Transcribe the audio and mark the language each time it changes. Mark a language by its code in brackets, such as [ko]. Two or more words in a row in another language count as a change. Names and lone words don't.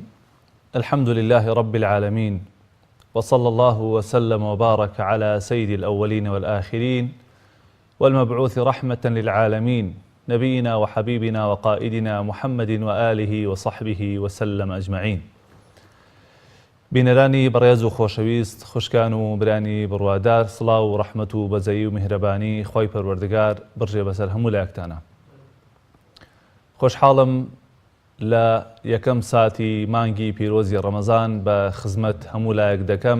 [ar] الحمد لله رب العالمين، وصلى الله وسلم وبارك على سيد الأولين والآخرين والمبعوث رحمة للعالمين نبينا وحبيبنا وقائدنا محمد وآله وصحبه وسلم أجمعين. [ckb] بینەرانی بەڕێز و خۆشەویست، خوشکان و برانی بڕوادار، سڵاو و ڕەحمەت و بەزەیی و میهرەبانی خۆی پەروەردگار بڕژێ بەسەر هەموو لایەکتانە. خۆشحاڵم لە یەکەم ساتی مانگی پیرۆزی ڕەمەزان بە خزمەت هەموو لایەک دەکەم.